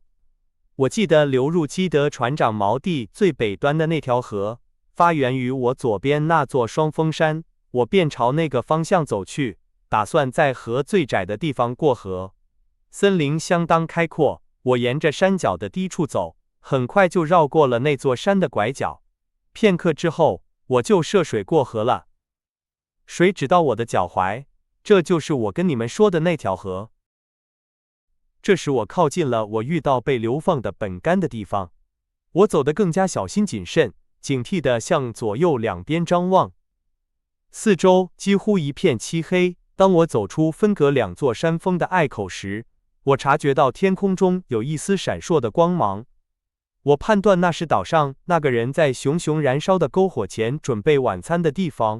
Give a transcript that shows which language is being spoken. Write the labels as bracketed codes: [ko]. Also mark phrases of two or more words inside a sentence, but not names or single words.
[zh] 我記得流入基德船長錨地最北端的那條河，發源於我左邊那座雙峰山，我便朝那個方向走去，打算在河最窄的地方過河。森林相當開闊，我沿着山腳的低處走，很快就繞過了那座山的拐角。片刻之後，我就涉水過河了。水只到我的腳踝，這就是我跟你們說的那條河。這時我靠近了我遇到被流放的本竿的地方，我走得更加小心謹慎，警惕地向左右兩邊張望。四周幾乎一片漆黑。當我走出分隔兩座山峰的隘口時，我察覺到天空中有一絲閃爍的光芒。我判斷那是島上那個人在熊熊燃燒的篝火前準備晚餐的地方。